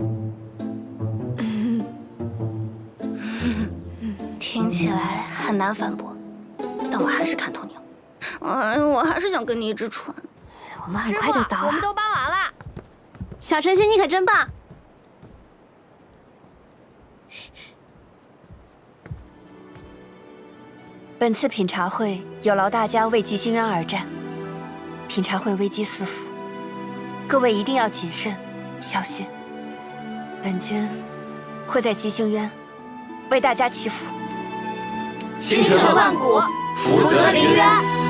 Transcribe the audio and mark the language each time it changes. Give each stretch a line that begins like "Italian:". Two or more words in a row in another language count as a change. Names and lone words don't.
Chinese: 聽起來很難反駁，但我還是看透你了。我還是想跟你一隻船。我們很快就到了。我們都搬完了。小晨曦，你可真棒！本次品茶會有勞大家為吉星淵而戰，品茶會危機四伏，各位一定要謹慎小心。本君會在吉星淵為大家祈福。星辰萬古，福澤臨淵。